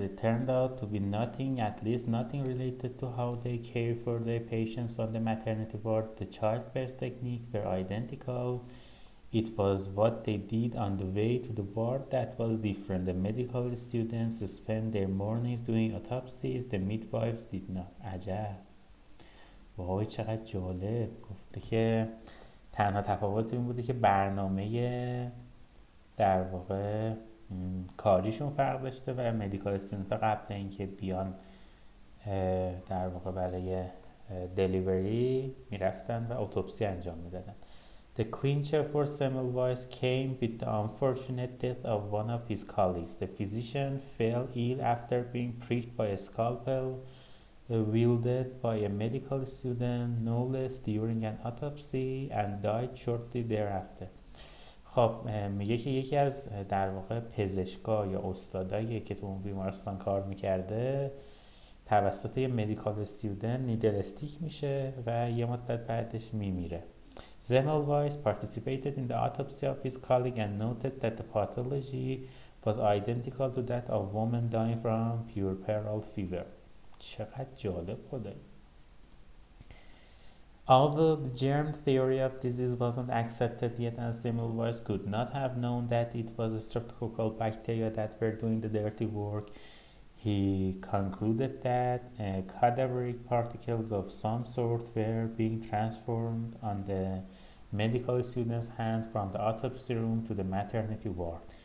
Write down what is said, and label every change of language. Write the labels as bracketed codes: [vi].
[en] It turned out to be nothing, at least nothing related to how they care for their patients on the maternity ward. The childbirth techniques were identical. It was what they did on the way to the ward that was different. The medical students spent their mornings doing autopsies. The midwives did not. [fa] عجب. وای چقدر جالب. گفته که تنها تفاوت این بوده که برنامه در واقع کاریشون فرق داشته و مدیکال استودنت ها قبل اینکه بیان در واقع برای دلیوری میرفتن و اتوپسی انجام میدادن. The [en] The clincher for Semmelweis came with the unfortunate death of one of his colleagues. The physician fell ill after being pricked by a scalpel wielded by a medical student, no less, during an autopsy and died shortly thereafter. [fa] خب میگه که یکی از در واقع پزشکا یا استادایی که تو اون بیمارستان کار میکرده توسط یه مدیکال استودنت نیدل استیک میشه و یه مدت بعدش میمیره. [en] Semmelweis participated in the autopsy of his colleague and noted that the pathology was identical to that of women dying from puerperal fever. [fa] چقدر جالب خدایی. [en] Although the germ theory of disease wasn't accepted yet, and Semmelweis could not have known that it was streptococcal bacteria that were doing the dirty work, he concluded that cadaveric particles of some sort were being transformed on the medical student's hand from the autopsy room to the maternity ward.